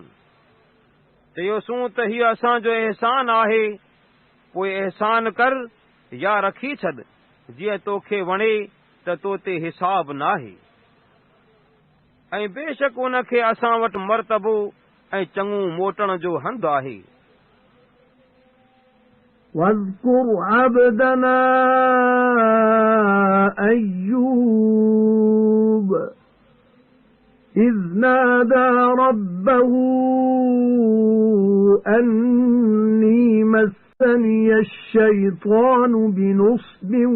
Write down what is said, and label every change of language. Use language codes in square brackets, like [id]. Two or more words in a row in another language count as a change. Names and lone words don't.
[sd] चयोसूं त हीअ असांजो अहसान आहे, पोइ अहसान कर या रखी छॾ, जीअं तोखे वणे त तो ते हिसाब नाहे। ऐं बेशक उन खे असां वटि मर्तबो ऐं चङो मोटण जो हंधु आहे। [ar] واذكر عبدنا أيوب إذ نادى ربه أني مسني الشيطان بنصب